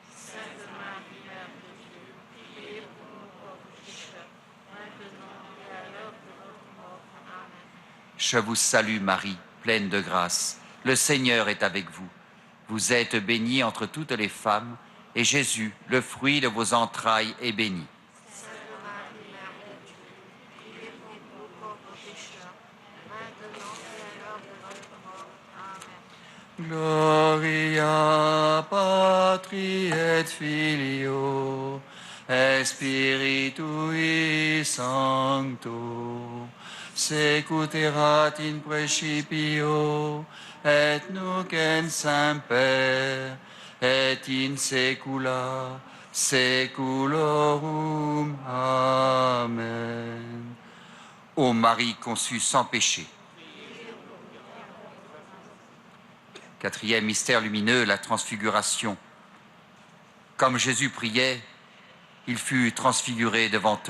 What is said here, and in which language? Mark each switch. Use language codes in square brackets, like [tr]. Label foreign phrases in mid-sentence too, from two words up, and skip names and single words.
[fr] Je vous salue Marie, pleine de grâce. Le Seigneur est avec vous. Vous êtes bénie entre toutes les femmes, et Jésus, le fruit de vos entrailles, est béni. [la] Gloria Patri et Filio et Spiritui Sancto, sicut erat in principio et nunc in semper et in saecula saeculorum. Amen. [fr] Ô Marie conçue sans péché. Quatrième mystère lumineux, la transfiguration. Comme Jésus priait, il fut transfiguré devant eux.